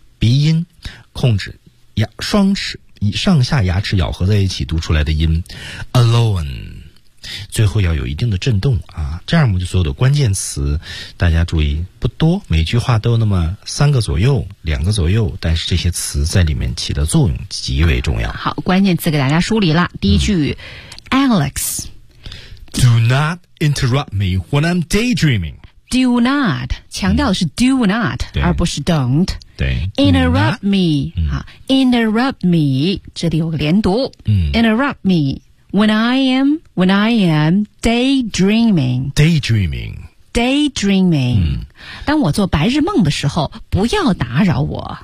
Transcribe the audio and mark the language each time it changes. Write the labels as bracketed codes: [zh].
[zh] 鼻音控制牙双齿以上下牙齿咬合在一起读出来的音 alone， 最后要有一定的震动啊，这样我们就所有的关键词大家注意不多，每句话都那么三个左右两个左右，但是这些词在里面起的作用极为重要。好，关键词给大家梳理了，第一句、Alex [en] Do not interrupt me when I'm daydreaming。 [zh] Do not 强调的是 do not、而不是 don't。对 [en] interrupt me、interrupt me [zh] 这里有个连读、 [en] interrupt me when I am daydreaming、 [zh] 当我做白日梦的时候不要打扰我。